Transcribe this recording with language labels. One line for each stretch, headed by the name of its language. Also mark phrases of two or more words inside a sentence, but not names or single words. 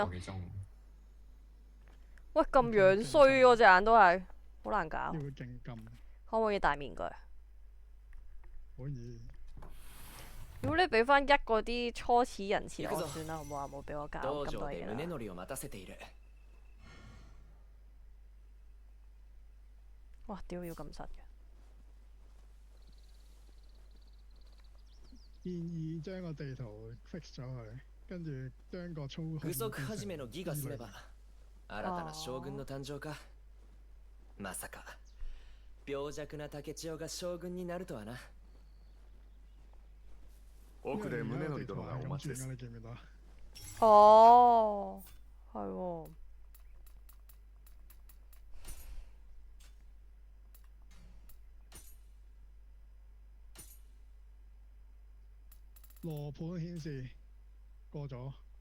Cantonese: 個幾鐘。喂，咁樣衰嗰隻眼都係，好難搞。耐，要佢勁撳，可唔可以戴面具？可以。如果你俾翻一嗰啲初始人設我算啦，好唔好啊？冇俾我搞
Japanese: 道場
Cantonese: 咁多嘢啦。
Japanese: で宗則を待たせている。
Cantonese: 哇！屌要咁實嘅。建議將個地圖 fix 咗佢，跟住將個操控
Japanese: 具足
Cantonese: 變成
Japanese: 始めの儀が済めば、新たな将軍の誕生か。まさか、病弱な竹千代が将軍になるとはな。奥で宗
Cantonese: 因為而家個
Japanese: 則殿
Cantonese: 地圖係
Japanese: がお待ちです
Cantonese: 咁轉㗎，。你見唔見到啊？哦，係喎。羅盤顯示過咗，